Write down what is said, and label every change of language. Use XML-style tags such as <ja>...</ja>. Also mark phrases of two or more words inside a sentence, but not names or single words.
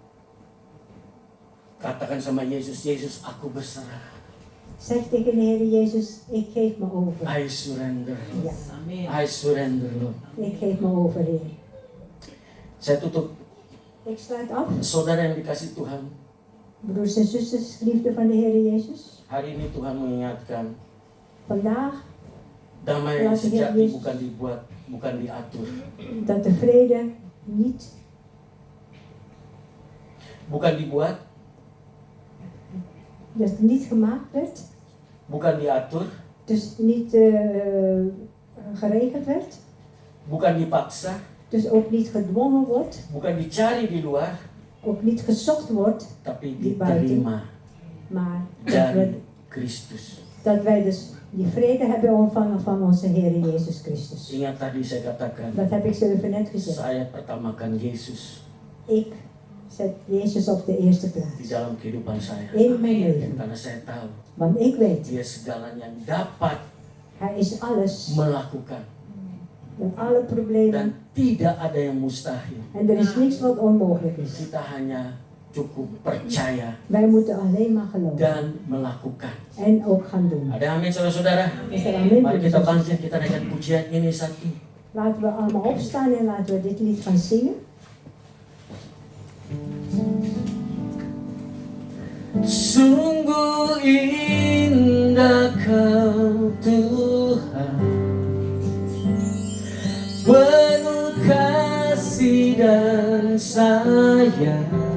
<id>Katakan sama Yesus, Yesus aku berserah.</id> <nl>Zeg tegen de Heer Jezus, ik geef me over.</nl> <en>I surrender.</en> <nl>Ja,</nl> <en>I surrender, Lord.</en> <nl>ik geef me over, Heer.</nl> <id>Saya tutup.</id> <nl>Ik sluit af.</nl> <id>Saudara yang dikasih Tuhan,</id> <nl>Broers en zusters, geliefden van de Heer Jezus.</nl> <id>Hari ini Tuhan mengingatkan,</id> <nl>Vandaag</nl> <id>damai</id> <nl>Laat de Heer</nl> <id>sejati</id> <nl>Jezus-</nl> <id>bukan dibuat, bukan diatur.</id> <nl>dat de vrede niet,</nl> <id>Bukan dibuat,</id> <nl>dat het niet gemaakt werd,</nl> <id>bukan diatur,</id> <nl>dus niet geregeld werd,</nl> <id>bukan dipaksa,</id> <nl>dus ook niet gedwongen wordt,</nl> <id>bukan dicari di luar,</id> <nl>ook niet gezocht wordt,</nl> <id>tapi</id> <nl>Di buiten.</nl> <id>diterima</id> <nl>maar</nl> <id>dari Kristus.</id> <nl>dat wij dus die vrede hebben ontvangen van onze Heer Jezus Christus.</nl> <id>Ingat tadi saya katakan,</id> <nl>Dat heb ik zelf net gezegd.</nl> <id>saya pertamakan Yesus</id> <nl>Ik zet Jezus op de eerste</nl> <id>di</id> <nl>plaats</nl> <id>dalam kehidupan saya.</id> <nl>in mijn leven.</nl> <id>Karena saya tahu</id> <nl>Want ik weet,</nl> <id>Dia segalanya yang dapat</id> <nl>Hij is alles.</nl> <id>melakukan.</id> <nl>Met alle problemen.</nl> <id>Dan tidak ada yang mustahil.</id> <nl>En er is niks wat onmogelijk is.</nl> <id>Kita hanya cukup percaya</id> <nl>Wij moeten alleen maar geloven.</nl> <id>dan melakukan.</id> <nl>En ook gaan doen.</nl> <id>Ada amin saudara-saudara?</id> <nl>Is er amen?</nl> <id>Mari kita bangkit, kita naikkan pujian ini satu.</id> <nl>Laten we allemaal opstaan en laten we dit lied gaan zingen.</nl> <id>Sungguh indah Kau Tuhan, penuh kasih dan sayang.</id>